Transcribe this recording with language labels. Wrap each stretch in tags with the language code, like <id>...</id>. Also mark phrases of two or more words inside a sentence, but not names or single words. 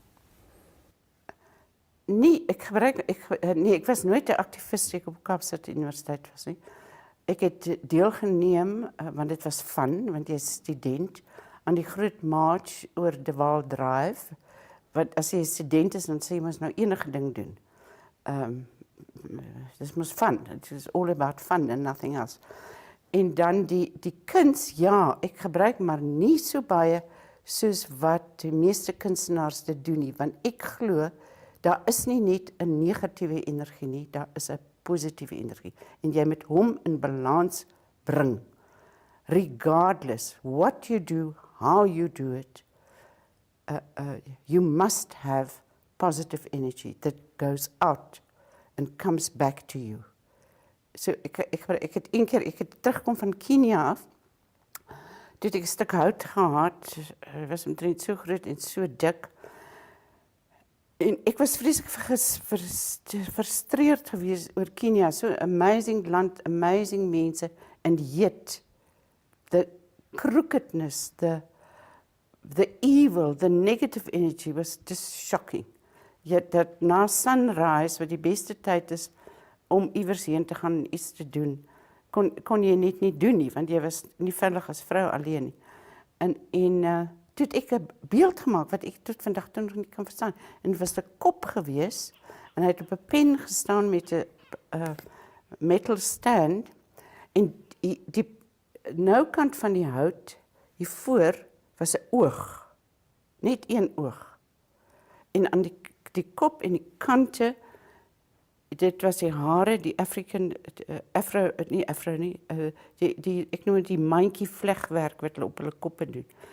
<af>Nee, ek was nooit 'n aktivis toe ek op Kaapstad Universiteit was nie. Ek het deelgeneem, want dit was fun, want jy is student, aan die groot march oor De Waal Drive. Want as jy student is, dan sê jy mos nou enige ding doen.</af> <en>This was fun. It was all about fun and nothing else.</en> <af>En dan die kuns, ja, ek gebruik maar nie so baie soos wat die meeste kunstenaars dit doen nie, want ek glo daar is nie net 'n negatiewe energie nie, daar is 'n positiewe energie en jy moet hom in balans bring.</af> <en>Regardless what you do, how you do it, you must have positive energy that goes out and comes back to you.</en> <af>So ek het terugkom van Kenia af, toe het ek 'n stuk hout gehad, het was omtrent so groot en so dik, en ek was vreeslik frustreerd gewees oor Kenia, so amazing land, amazing mense,</af> <en>and yet the crookedness, the evil, the negative energy was just shocking.</en> <af>Yet dat na sunrise, wat die beste tyd is om iewers heen te gaan en iets te doen, kon jy net nie doen nie, want jy was nie veilig as vrou alleen nie. En toe het ek 'n beeld gemaak, wat ek tot vandag toe nog nie kan verstaan, en het was 'n kop gewees, en hy het op 'n pen gestaan met 'n</af> <en>metal stand,</en> <af>en die nou kant van die hout, hiervoor was 'n oog, net een oog, en aan die kop en die kante, dit was die hare, die ek noem dit die mandjie vlegwerk wat hulle op hulle koppe doen.</af>